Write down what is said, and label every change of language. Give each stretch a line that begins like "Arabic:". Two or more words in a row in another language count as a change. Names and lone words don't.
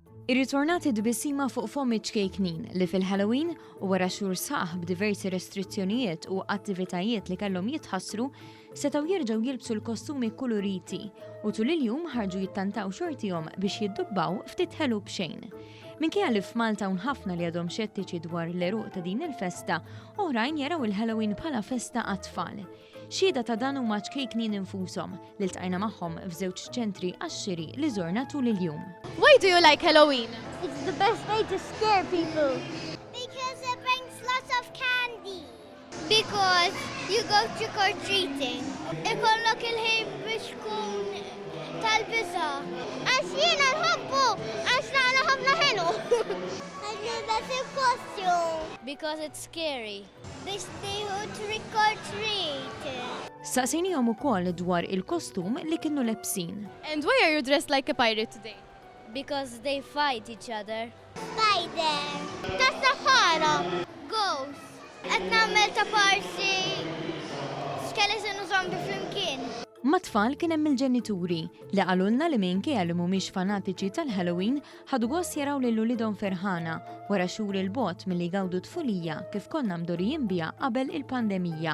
Maltese: Irritornat it-tbissima fuq fom iċ-ċkejknin li fil-Halloween u wara xhur sħaħ b'diversi restrizzjonijiet u attivitajiet li kellhom jitħassru setgħu jerġgħu jilbsu l-kostumi kuluriti u tul il-jum ħarġu jittantaw xortihom biex jiddubbaw ftit ħelu b'xejn. Minkejja li f'Malta hawn ħafna li għadhom xettiċi dwar l-għeruq ta' din il-festa, oħrajn jaraw il-Halloween bħala festa għat-tfal. Xhieda ta' dan huma ċkejknin infushom li iltqajna magħhom f'żewġ ċentri għax-xiri li żurna tul il-jum.
English: Why do you like Halloween? It's the best way to scare people. Because it brings lots of candy. Because you go trick or treating.
Maltese: Ikollok il-ħin biex tkun tal-bisa. Għax jiena nħobbu, għax nagħna ħafna ħelu. Għax nilbes il-kostum.
English: Because it's scary.
Maltese: Biex tieħu
English: trick or treat.
Maltese: Saqsejnihom ukoll dwar il-kostum li kienu lebsin.
English: And why are you dressed like a pirate today? Because they fight each other. Spider.
Maltese: Tas-Sahara. Ghost. Qed nagħmel ta' parsi. Skeleton u zombie flimkien. Mat-tfal kien hemm il-ġenituri li qalulna li minkejja li mhumiex fanatiċi tal-Halloween ħadu gost jaraw lil ulidhom ferħana wara xhur il-bogħod milli jgawdu tfulija kif konna mdorrijin biha qabel il-pandemija.